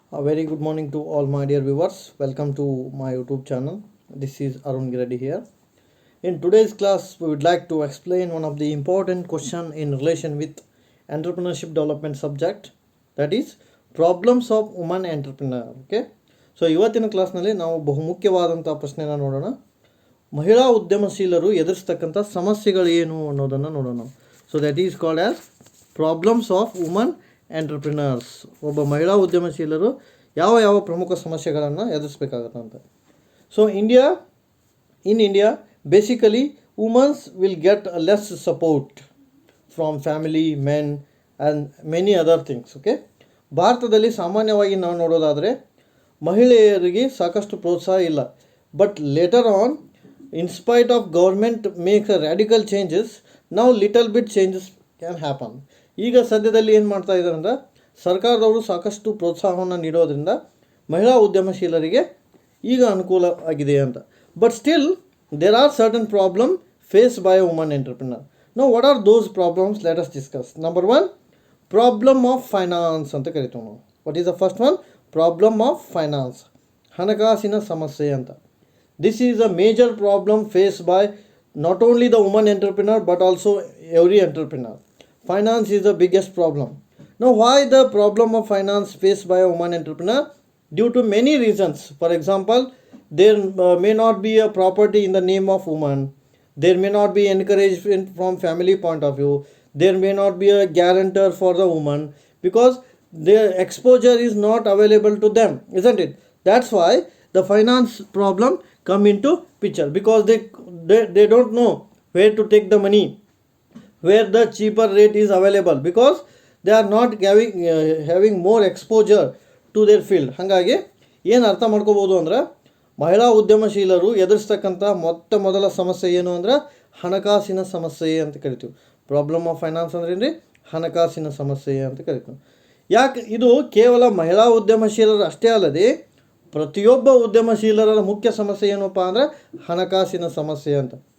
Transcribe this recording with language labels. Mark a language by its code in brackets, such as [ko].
[en] A very good morning to all my dear viewers. Welcome to my YouTube channel. This is Arun Giredi here. In today's class, we would like to explain one of the important question in relation with entrepreneurship development subject, that is problems of woman entrepreneur. Okay. [kn] So ಇವತ್ತಿನ ಕ್ಲಾಸ್ನಲ್ಲಿ ನಾವು ಬಹುಮುಖ್ಯವಾದಂಥ ಪ್ರಶ್ನೆನ ನೋಡೋಣ. ಮಹಿಳಾ ಉದ್ಯಮಶೀಲರು ಎದುರಿಸ್ತಕ್ಕಂಥ ಸಮಸ್ಯೆಗಳು ಏನು ಅನ್ನೋದನ್ನು ನೋಡೋಣ. [en] So that is called as problems of woman entrepreneurs. [kn] ಒಬ್ಬ ಮಹಿಳಾ ಉದ್ಯಮಶೀಲರು ಯಾವ ಪ್ರಮುಖ ಸಮಸ್ಯೆಗಳನ್ನು ಎದುರಿಸಬೇಕಾಗತ್ತೆ ಅಂತ. [en] So in India, basically women will get less support from family, men and many other things. [kn] Okay, ಭಾರತದಲ್ಲಿ ಸಾಮಾನ್ಯವಾಗಿ ನಾವು ನೋಡೋದಾದರೆ ಮಹಿಳೆಯರಿಗೆ ಸಾಕಷ್ಟು ಪ್ರೋತ್ಸಾಹ ಇಲ್ಲ. [en] But later on, in spite of government makes a radical changes, ನಾವು little bit changes can happen. [kn] ಈಗ ಸದ್ಯದಲ್ಲಿ ಏನು ಮಾಡ್ತಾ ಇದ್ದಾರೆ ಅಂದರೆ, ಸರ್ಕಾರದವರು ಸಾಕಷ್ಟು ಪ್ರೋತ್ಸಾಹವನ್ನು ನೀಡೋದ್ರಿಂದ ಮಹಿಳಾ ಉದ್ಯಮಶೀಲರಿಗೆ ಈಗ ಅನುಕೂಲ ಆಗಿದೆ ಅಂತ. [en] But still there are certain problem face by a woman entrepreneur. No what are those problems? Let us discuss. Number 1, problem of finance [kn] ಅಂತ ಕರಿತೀವಿ ನಾವು. [en] What is the first one? Problem of finance, [kn] ಹಣಕಾಸಿನ ಸಮಸ್ಯೆ ಅಂತ. [en] This is a major problem face by not only the woman entrepreneur but also every entrepreneur. Finance is the biggest problem. Now, why the problem of finance faced by a woman entrepreneur? Due to many reasons. For example, there may not be a property in the name of woman. There may not be encouragement from family point of view. There may not be a guarantor for the woman because their exposure is not available to them, isn't it? That's why the finance problem come into picture, because they don't know where to take the money, where the cheaper rate is available, because they are not having more exposure to their field. [kn] ಹಾಗಾಗಿ ಏನು ಅರ್ಥ ಮಾಡ್ಕೋಬೋದು ಅಂದರೆ, ಮಹಿಳಾ ಉದ್ಯಮಶೀಲರು ಎದುರಿಸ್ತಕ್ಕಂಥ ಮೊದಲ ಸಮಸ್ಯೆ ಏನು ಅಂದರೆ ಹಣಕಾಸಿನ ಸಮಸ್ಯೆ ಅಂತ ಕರಿತೀವಿ. [en] problem of finance [kn] ಅಂದ್ರೆ ಏನ್ರಿ? ಹಣಕಾಸಿನ ಸಮಸ್ಯೆ ಅಂತ ಕರಿತೀವಿ. ಯಾಕೆ ಇದು ಕೇವಲ ಮಹಿಳಾ ಉದ್ಯಮಶೀಲರು ಅಷ್ಟೇ ಅಲ್ಲದೆ ಪ್ರತಿಯೊಬ್ಬ ಉದ್ಯಮಶೀಲರ ಮುಖ್ಯ ಸಮಸ್ಯೆ ಏನಪ್ಪ ಅಂದರೆ ಹಣಕಾಸಿನ ಸಮಸ್ಯೆ ಅಂತ.